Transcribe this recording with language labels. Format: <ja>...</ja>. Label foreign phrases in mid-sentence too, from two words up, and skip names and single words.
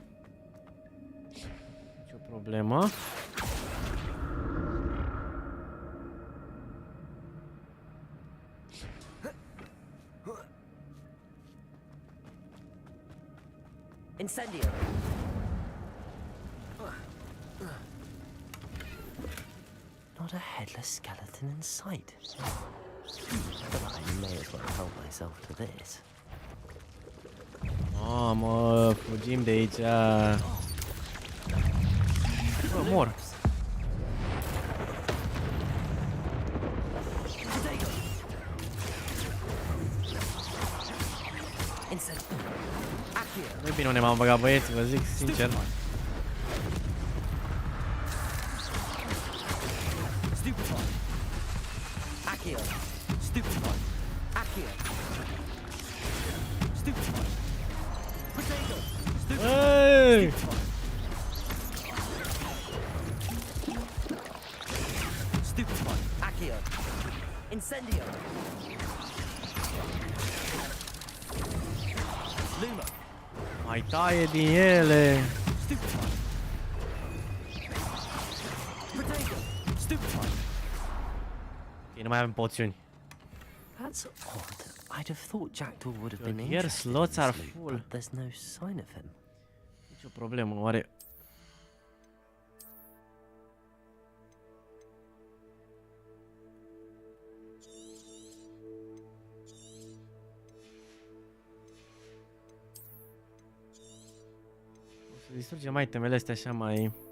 <ro>Nici o problemă. Incendio!</ro> <en>Not a headless skeleton in sight. But I may as well help myself to this.</en> <ro>Mă, fugim de aici. Bă, mor. Nu-i bine unde m-am băgat, băieți, vă zic sincer. Hey! Stupefy. Accio. Incendio. Luma. Mai taie din ele. Ok, nu mai avem poțiuni.</ro> <en>That's odd. I'd have thought Jackdaw would have been Here interested slots in are this loot, full. but there's no sign of him.</en> <ro>Nici o problemă, oare... O să distrugem mai temele astea așa mai...</ro>